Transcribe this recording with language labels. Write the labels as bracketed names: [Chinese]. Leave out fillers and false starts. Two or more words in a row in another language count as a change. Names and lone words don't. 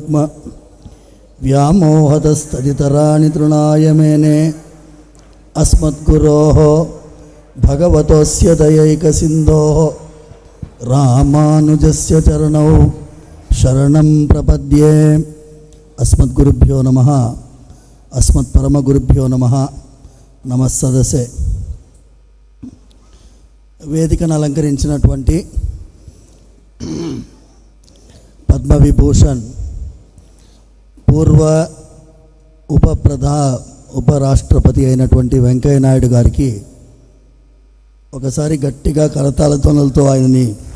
[Sanskrit] रुक्म व्यामोहतस्तदितराणि तृणाय मेने अस्मद्गुरोः भगवतोऽस्य दयैकसिन्धोः रामानुजस्य चरणौ शरणं प्रपद्ये। अस्मद्गुरुभ्यो नमः। अस्मत्परमगुरुभ्यो नमः। नमः सदसे। [Telugu] వేదికను అలంకరించినటువంటి పద్మవిభూషణ్ పూర్వ ఉపరాష్ట్రపతి అయినటువంటి వెంకయ్య నాయుడు గారికి ఒకసారి గట్టిగా కరతాళ ధ్వనులతో ఆయనని